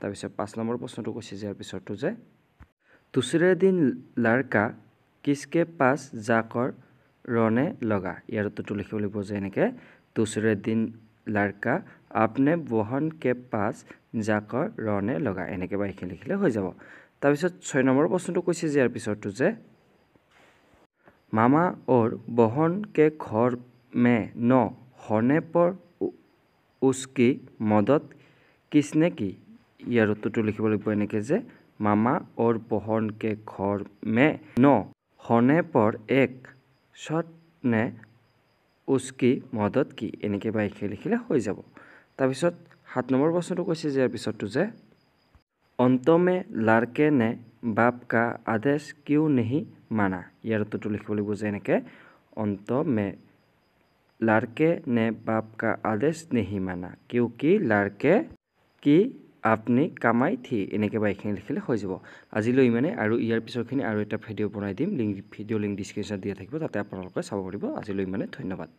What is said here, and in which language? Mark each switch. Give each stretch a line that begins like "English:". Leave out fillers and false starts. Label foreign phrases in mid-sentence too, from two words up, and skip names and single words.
Assamese: তাৰপিছত 5 নম্বৰ প্ৰশ্নটো কৈছে যে ইয়াৰ পিছৰটো যে
Hindi: दूसरे दिन लड़का किसके पास जाकर रहने लगा।
Assamese: ইয়াৰ উত্তৰটো লিখিব লাগিব যে এনেকৈ
Hindi: दूसरे दिन लड़का अपने बहन के पास जाकर रहने लगा
Assamese: এনেকৈ বা এইখিনি লিখিলে হৈ যাব। তাৰপিছত 6 নম্বৰ প্ৰশ্নটো কৈছে যে ইয়াৰ পিছৰটো যে
Hindi: मामा और बहन के घर में न होने पर उसकी मदद किसने की।
Assamese: ইয়াৰ উত্তৰটো লিখিব লাগিব এনেকৈ যে
Hindi: मामा और बहन के घर में न होने पर एक शख्स ने उसकी मदद की
Assamese: এনেকৈ বা এইখিনি লিখিলে হৈ যাব। তাৰপিছত 7 নম্বৰ প্ৰশ্নটো কৈছে যে ইয়াৰ পিছৰটো যে
Hindi: अंत में लड़के ने बाप का आदेश क्यों नहीं माना।
Assamese: ইয়াৰ উত্তৰটো লিখিব লাগিব যে এনেকৈ
Hindi: अंत में लड़के ने बाप का आदेश नहीं माना क्योंकि लड़के की अपनी कमाई थी
Assamese: এনেকৈ বা এইখিনি লিখিলে হৈ যাব। আজিলৈ ইমানে আৰু ইয়াৰ পিছৰখিনি আৰু এটা ভিডিঅ' বনাই দিম, ভিডিঅ' লিংক ডিছক্ৰিপশ্যনত দিয়া থাকিব, তাতে আপোনালোকে চাব পাৰিব। আজিলৈ ইমানে, ধন্যবাদ।